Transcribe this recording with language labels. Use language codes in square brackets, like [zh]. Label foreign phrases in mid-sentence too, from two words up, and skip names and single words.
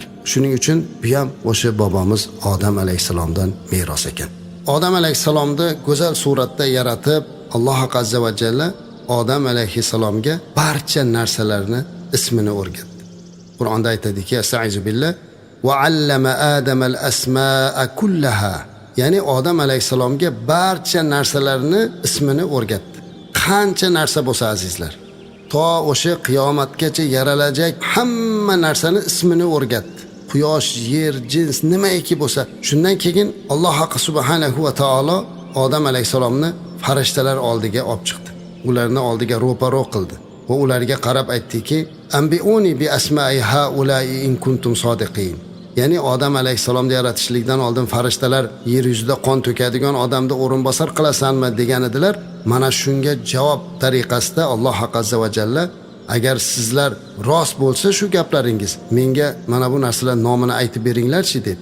[uz] Shuning uchun bu ham o'sha bobomiz Odam alayhissalomdan meros ekan. Odam alayhissalomni go'zal suratda yaratib, Alloh [ar] عز وجل [uz] Odam alayhissalomga barcha narsalarni ismini o'rgatdi. Qur'onda aytadiki, [ar] "أستعيذ بالله وعلم آدم الأسماء كلها." [uz] Ya'ni Odam alayhissalomga barcha narsalarni ismini o'rgatdi. Qancha narsa bo'lsa azizlar, to o'sha qiyomatgacha yaralajak hamma narsani ismini o'rgatdi. Quyosh, yer, jins nimaiki bo'lsa, shundan keyin Alloh [ar] سبحانه وتعالى [uz] Odam alayhissalomni farishtalar oldiga olib chiqdi. Ularni oldiga ro'paro qildi va ularga qarab aytdiki, [ar] "أنبئوني بأسماء هؤلاء إن كنتم صادقين." [uz] Ya'ni Odam alayhissalomni yaratishlikdan oldin farishtalar yer yuzida qon to'kadigan odamni o'rinbosar qilasanmi degan edilar. Mana shunga javob tariqasida Alloh [ar] عز وجل, [uz] "Agar sizlar rost bo'lsa shu gaplaringiz, menga mana bu narsalar nomini aytib beringlar-chi" dedi.